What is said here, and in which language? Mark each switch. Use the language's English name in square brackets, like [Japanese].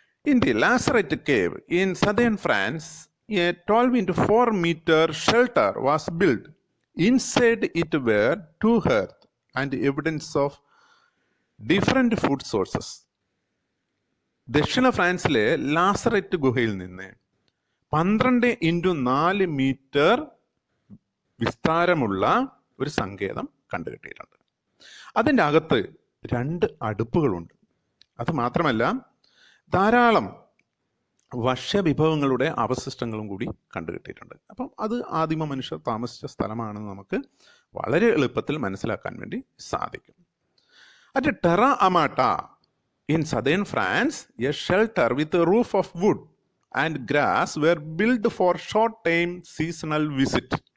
[English] In the Lazaret cave in southern France, a 12 into 4 meter shelter was built. Inside it were 2 hearths and evidence of different food sources. [Malayalam] ദക്ഷിണ ഫ്രാൻസിലെ ലാസററ്റ് ഗുഹയിൽ നിന്ന് [English] 12 into 4 meter [Malayalam] വിസ്താരമുള്ള ഒരു സങ്കേതം കണ്ടുകിട്ടിയിട്ടുണ്ട്. അതിൻ്റെ അകത്ത് 2 അടുപ്പുകളുണ്ട്. അത് മാത്രമല്ല ധാരാളം ഭക്ഷ്യവിഭവങ്ങളുടെ അവശിഷ്ടങ്ങളും കൂടി കണ്ടുകിട്ടിയിട്ടുണ്ട്. അപ്പം അത് ആദിമ മനുഷ്യർ താമസിച്ച സ്ഥലമാണെന്ന് നമുക്ക് വളരെ എളുപ്പത്തിൽ മനസ്സിലാക്കാൻ വേണ്ടി സാധിക്കും. [English] At Terra Amata in southern France, a shelter with a roof of wood and grass were built for short-time seasonal visit.